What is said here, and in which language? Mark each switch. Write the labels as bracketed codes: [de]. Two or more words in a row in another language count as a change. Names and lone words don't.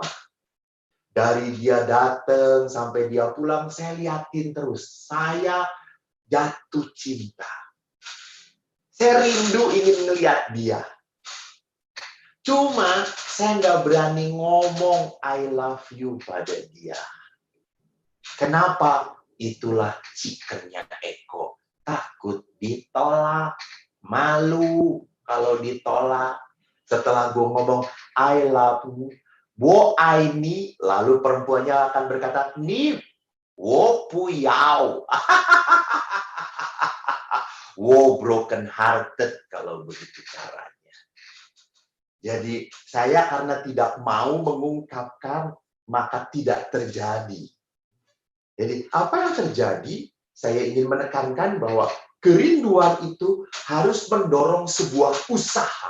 [id] Dari dia datang sampai dia pulang, saya liatin terus. Saya jatuh cinta. Saya rindu ingin melihat dia. Cuma saya nggak berani ngomong [en] I love you [id] pada dia. Kenapa? Itulah cikennya Eko. Takut ditolak, malu kalau ditolak. Setelah gue ngomong [en] I love you, [zh] 我爱你, [id] lalu perempuannya akan berkata [zh] 你我不要. [id] Wo [en] broken hearted [id] kalau begitu caranya. Jadi saya karena tidak mau mengungkapkan, maka tidak terjadi. Jadi apa yang terjadi? Saya ingin menekankan bahwa kerinduan itu harus mendorong sebuah usaha.